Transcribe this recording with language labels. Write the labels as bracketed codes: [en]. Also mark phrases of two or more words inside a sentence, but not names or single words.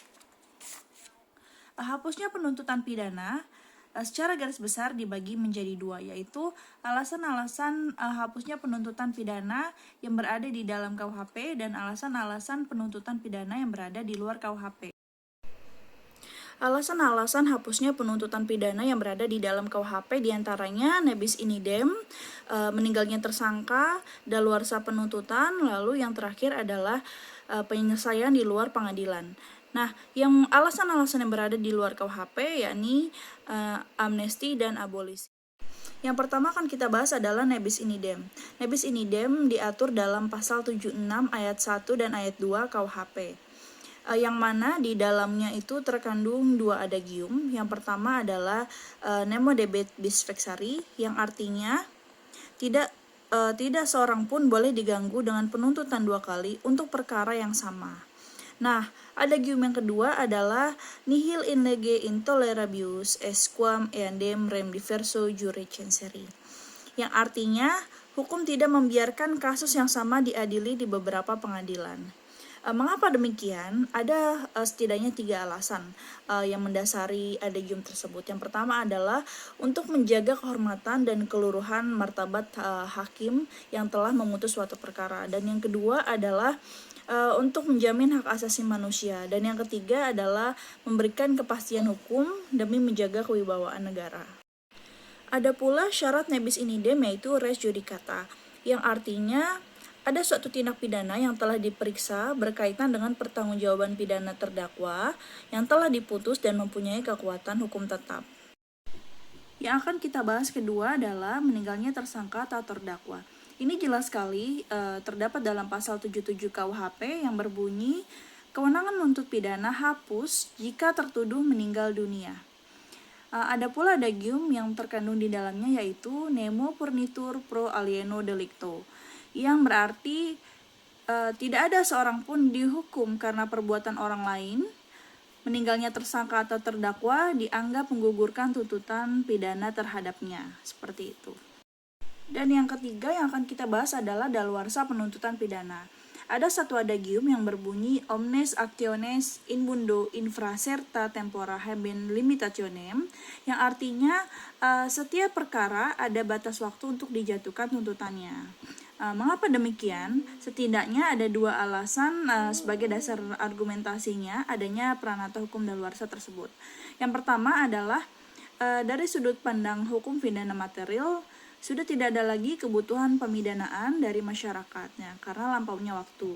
[id] Hapusnya penuntutan pidana secara garis besar dibagi menjadi dua, yaitu alasan-alasan hapusnya penuntutan pidana yang berada di dalam KUHP dan alasan-alasan penuntutan pidana yang berada di luar KUHP. Alasan-alasan hapusnya penuntutan pidana yang berada di dalam KUHP diantaranya [la] nebis in idem, [id] meninggalnya tersangka, daluarsa penuntutan, lalu yang terakhir adalah penyelesaian di luar pengadilan. Nah, yang alasan-alasan yang berada di luar KUHP yakni amnesti dan abolisi. Yang pertama akan kita bahas adalah [la] nebis in idem. Nebis in idem [id] diatur dalam pasal 76 ayat 1 dan ayat 2 KUHP. Yang mana di dalamnya itu terkandung dua adagium. Yang pertama adalah [la] nemo debet bis vexari, [id] yang artinya tidak seorang pun boleh diganggu dengan penuntutan dua kali untuk perkara yang sama. Nah, adagium yang kedua adalah [la] nihil in lege intolerabius esquam eandem rem diverso jure censeri, [id] yang artinya hukum tidak membiarkan kasus yang sama diadili di beberapa pengadilan. Mengapa demikian? Ada setidaknya 3 alasan yang mendasari adagium tersebut. Yang pertama adalah untuk menjaga kehormatan dan keluruhan martabat hakim yang telah memutus suatu perkara. Dan yang kedua adalah untuk menjamin hak asasi manusia. Dan yang ketiga adalah memberikan kepastian hukum demi menjaga kewibawaan negara. Ada pula syarat [la] nebis in idem, [id] yaitu [la] res judicata, [id] yang artinya ada suatu tindak pidana yang telah diperiksa berkaitan dengan pertanggungjawaban pidana terdakwa yang telah diputus dan mempunyai kekuatan hukum tetap. Yang akan kita bahas kedua adalah meninggalnya tersangka atau terdakwa. Ini jelas sekali terdapat dalam pasal 77 KUHP yang berbunyi kewenangan menuntut pidana hapus jika tertuduh meninggal dunia. Ada pula adagium yang terkandung di dalamnya, yaitu [la] nemo purnitur pro alieno delicto, [id] yang berarti tidak ada seorang pun dihukum karena perbuatan orang lain. Meninggalnya tersangka atau terdakwa dianggap menggugurkan tuntutan pidana terhadapnya, seperti itu. Dan yang ketiga yang akan kita bahas adalah daluarsa penuntutan pidana. Ada satu adagium yang berbunyi [la] omnes actiones in mundo infraserta tempora haben limitationem, [id] yang artinya setiap perkara ada batas waktu untuk dijatuhkan tuntutannya. Mengapa demikian? Setidaknya ada 2 alasan sebagai dasar argumentasinya adanya pranata hukum daluarsa tersebut. Yang pertama adalah dari sudut pandang hukum pidana material, sudah tidak ada lagi kebutuhan pemidanaan dari masyarakatnya karena lampaunya waktu.